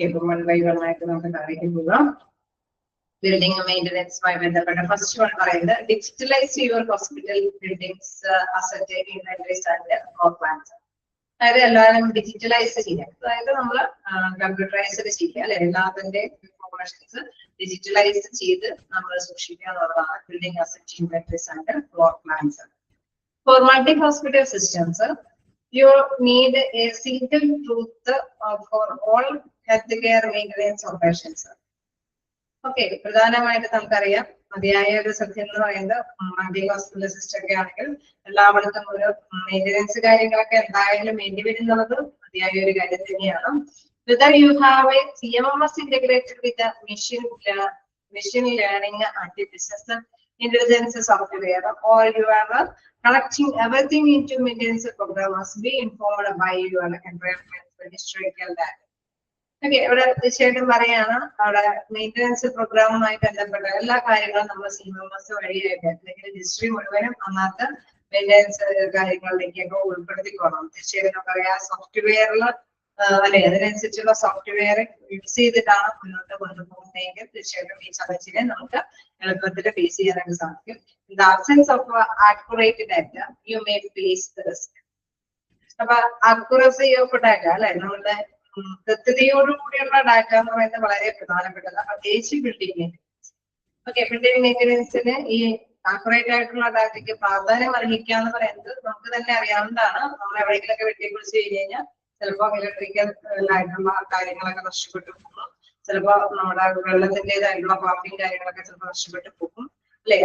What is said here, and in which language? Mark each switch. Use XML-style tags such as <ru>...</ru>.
<ml>One by one ആയിട്ട് നമുക്ക് കാര്യങ്ങൾ പോകാം. ബിൽഡിംഗ് മെയിൻ്റെനൻസുമായി ബന്ധപ്പെട്ട ഫസ്റ്റ് വൺ പറയുന്നത്</ml> <en>Digitalise your hospital buildings asset inventories and floor plans.</en> <ml>അതായത് എല്ലാവരും ഡിജിറ്റലൈസ് ചെയ്യാം, അതായത് നമ്മൾ കമ്പ്യൂട്ടറൈസ്ഡ് ചെയ്യുക അല്ലെ, എല്ലാത്തിന്റെ ഇൻഫോർമേഷൻസ് ഡിജിറ്റലൈസ് ചെയ്ത് നമ്മൾ സൂക്ഷിക്കുക എന്നുള്ളതാണ്</ml> <en>Building asset inventories and floor plans. For multi hospital systems you need a single truth for all healthcare maintenance operations.</en> <ml>Okay, പ്രധാനമായിട്ട് നമുക്കറിയാം മതിയായ ഒരു സത്യം എന്ന് പറയുന്നത് മൾട്ടി ഹോസ്പിറ്റൽ സിസ്റ്റം ഒക്കെ ആണെങ്കിൽ എല്ലായിടത്തും ഒരു മെയിൻ്റെനൻസ് കാര്യങ്ങളൊക്കെ എന്തായാലും വേണ്ടി വരുന്നത് മതിയായ ഒരു കാര്യം തന്നെയാണ്.</ml> <en>Whether you have a CMMS integrated with a machine learning artificial intelligence software or you are collecting everything into maintenance program must be informed by your environment historical data.</en> <ml>Okay, ഇവിടെ തീർച്ചയായിട്ടും പറയാണ് അവിടെ മെയിൻ്റെനൻസ് പ്രോഗ്രാമുമായി ബന്ധപ്പെട്ട എല്ലാ കാര്യങ്ങളും നമ്മൾ CMMS വഴിയായിട്ട് അല്ലെങ്കിൽ ഹിസ്റ്ററി മുഴുവനും അന്നത്തെ മെയിൻ്റെനൻസ് കാര്യങ്ങളിലേക്കൊക്കെ ഉൾപ്പെടുത്തിക്കോണം. തീർച്ചയായിട്ടും നമുക്കറിയാം സോഫ്റ്റ്വെയറിൽ അല്ലെ അതിനനുസരിച്ചുള്ള സോഫ്റ്റ്വെയർ യൂസ് ചെയ്തിട്ടാണ് മുന്നോട്ട് കൊണ്ടുപോകുന്നതെങ്കിൽ തീർച്ചയായിട്ടും ഈ ചലഞ്ചിനെ നമുക്ക് എളുപ്പത്തിൽ ഫേസ് ചെയ്യാനായിട്ട് സാധിക്കും.</ml> <en>In the absence of accurate data, you may face the risk.</en> <ml>അപ്പൊ</ml> <en>accuracy of data</en> <ml>അല്ലെ, നമ്മുടെ കൃത്യതയോടുകൂടിയുള്ള ഡാറ്റ എന്ന് പറയുന്നത് വളരെ പ്രധാനപ്പെട്ടതാണ്, പ്രത്യേകിച്ച് ബിൽഡിംഗ് മെയിൻ്റെനൻസ്. ഓക്കെ, ബിൽഡിംഗ് മെയിൻ്റെനൻസിന് ഈ ആക്യുറേറ്റ് ആയിട്ടുള്ള ഡാറ്റയ്ക്ക് പ്രാധാന്യം അർഹിക്കാന്ന് പറയുന്നത് നമുക്ക് തന്നെ അറിയാവുന്നതാണ്. നമ്മൾ എവിടെയെങ്കിലൊക്കെ വെട്ടിക്കുറിച്ച് കഴിഞ്ഞ് കഴിഞ്ഞാൽ ചിലപ്പോൾ ഇലക്ട്രിക്കൽ ആയിട്ടുള്ള കാര്യങ്ങളൊക്കെ നഷ്ടപ്പെട്ടു പോകും, ചിലപ്പോൾ നമ്മുടെ വെള്ളത്തിൻ്റെതായിട്ടുള്ള പമ്പിങ് കാര്യങ്ങളൊക്കെ ചിലപ്പോൾ നഷ്ടപ്പെട്ടു പോകും അല്ലെ.</ml>